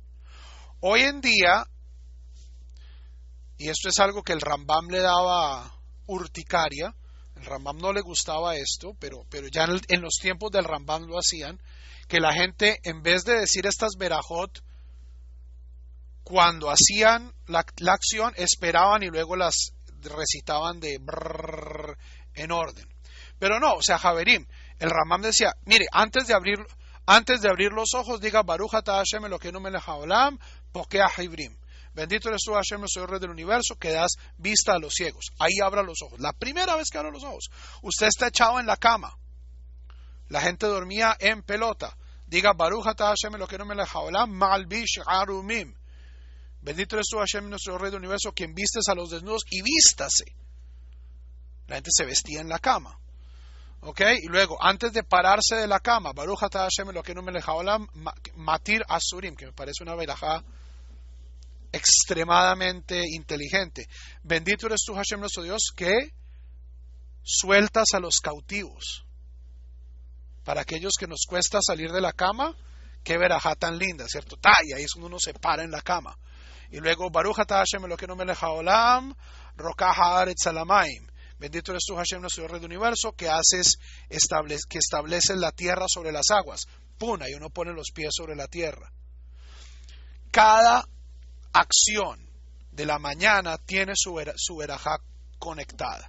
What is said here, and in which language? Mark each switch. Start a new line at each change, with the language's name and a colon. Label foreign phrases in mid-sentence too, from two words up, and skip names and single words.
Spanish: Hoy en día, y esto es algo que el Rambam le daba urticaria, el Rambam no le gustaba esto, pero ya en los tiempos del Rambam lo hacían, que la gente, en vez de decir estas verajot, cuando hacían la acción, esperaban y luego las recitaban de brrr, en orden. Pero no, o sea, Javerim, el Rambam decía, mire, antes de abrir los ojos, diga
Hebrew: ברוך אתה השם אלוקינו מלך העולם, פוקח עורים.
Spanish: Bendito eres tú, Hashem, el Señor Rey del Universo, que das vista a los ciegos. Ahí abra los ojos. La primera vez que abra los ojos, usted está echado en la cama. La gente dormía en pelota. Diga
Hebrew: ברוך אתה השם אלוקינו מלך העולם, מלביש ערומים.
Spanish: Bendito eres tú, Hashem, nuestro Rey del Universo, quien vistes a los desnudos y vístase. La gente se vestía en la cama. ¿Ok? Y luego, antes de pararse de la cama,
Hebrew: ברוך אתה השם אלוקינו מלך העולם מתיר אסורים,
Spanish: que me parece una verajá extremadamente inteligente. Bendito eres tú, Hashem nuestro Dios, que sueltas a los cautivos. Para aquellos que nos cuesta salir de la cama, qué verajá tan linda, ¿cierto? Y ahí es cuando uno se para en la cama. Y luego,
Hebrew: ברוך אתה השם אלוקינו מלך העולם רוקע הארץ על המים.
Spanish: Bendito eres tú, Hashem, nuestro Dios, Rey del universo, que estableces la tierra sobre las aguas. Puna, y uno pone los pies sobre la tierra. Cada acción de la mañana tiene su verajá conectada.